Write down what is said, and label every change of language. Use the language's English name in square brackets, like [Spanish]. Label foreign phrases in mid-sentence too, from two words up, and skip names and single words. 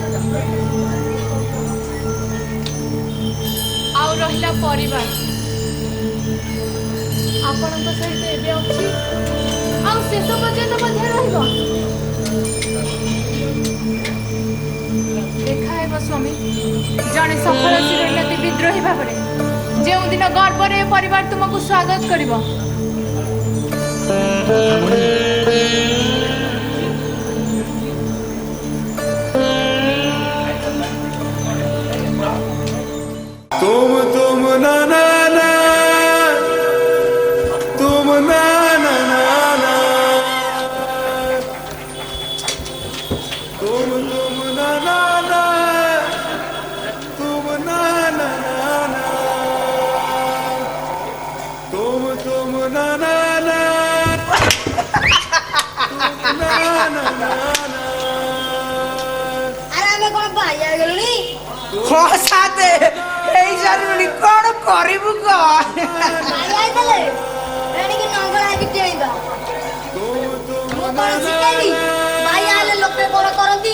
[Odia] ଆଉ ରହିଲା ପରିବାର, ଆପଣଙ୍କ ସହିତ ଏବେ ଅଛି, ଆଉ ଶେଷ ପର୍ଯ୍ୟନ୍ତ ମଧ୍ୟ ରହିବ। ଦେଖା ହେବ ସ୍ୱାମୀ, ଜଣେ ସଫଳ ଶିରୋନ୍ନତି ବିଦ୍ରୋହୀ ଭାବରେ। ଯେଉଁଦିନ ଗର୍ବରେ ଏ ପରିବାର ତୁମକୁ ସ୍ୱାଗତ କରିବ। [Hindi] तुम ना ना ना, तुम ना ना ना ना, तुम ना ना ना, तुम ना ना ना, तुम ना ना ना, तुम ना ना ना। [Odia] ଆରେ ଆମେ କ'ଣ ବାଇ ହେଇଗଲୁଣି? ହଁ ସାତେ ହେଇ ସାରିଲୁଣି, କ'ଣ କରିବୁ କହ? ବାଇ ହେଇଥିଲେ ଏଣିକି ନଙ୍ଗଳା ହେଇକି ଡେଇଁବା। ମୁଁ କ'ଣ ଶିଖେଇବି? ବାଇ ହେଲେ ଲୋକେ କ'ଣ କରନ୍ତି?